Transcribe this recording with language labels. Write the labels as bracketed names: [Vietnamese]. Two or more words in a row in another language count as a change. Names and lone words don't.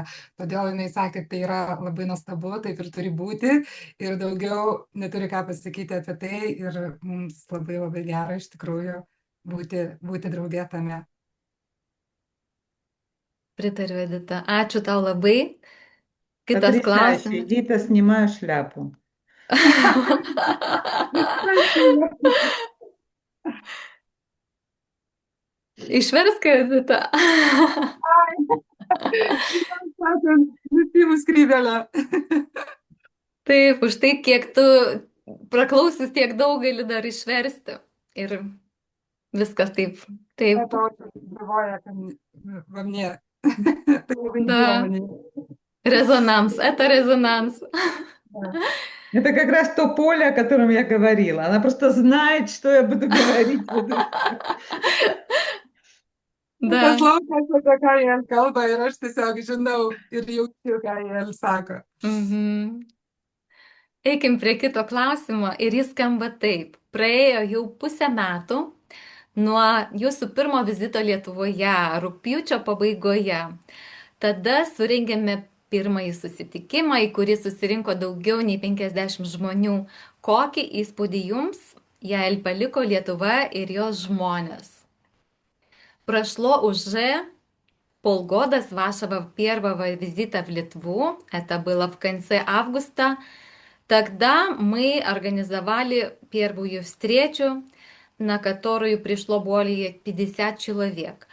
[Lithuanian] Todėl jinai sakė, tai yra labai nuostabu, taip ir turi būti ir daugiau neturi ką pasakyti apie tai ir mums labai labai gera iš tikrųjų būti drauge tame. Pritariu, Edita. Ačiū tau labai. Kitas [Russian] Потрясающе. [Lithuanian] klausimas. [Russian] Эдита, снимаю шляпу. [Lithuanian] Išversk, Edita. Nusiimu skrybėlę. Taip, už tai, kiek tu praklausus tiek daug gali dar išversti. Ir viskas taip. Taip. [Russian] Это очень живое во мне. Это [Lithuanian] labai gyva [Russian] Да. [Lithuanian] manyje. [Russian] Резонанс. Это резонанс. Да. Это как раз то поле, о котором я говорила. Она просто знает, что я буду говорить. Да. [Lithuanian] Paslaukęs apie ką jie kalba ir aš tiesiog žinau ir jaučiu, ką jie sako. Mhm. Eikim prie kito klausimo ir jis skamba taip. Praėjo jau pusę metų nuo jūsų pirmo vizito Lietuvoje, rugpjūčio pabaigoje. Tada surengėme pirmąjį susitikimą, į kurį susirinko daugiau nei 50 žmonių. Kokį įspūdį jums Jael paliko Lietuva ir jos žmonės? [Russian] Прошло уже полгода с вашего первого визита в Литву. Это было в конце августа. Тогда мы организовали первую встречу, на которую пришло более 50 человек.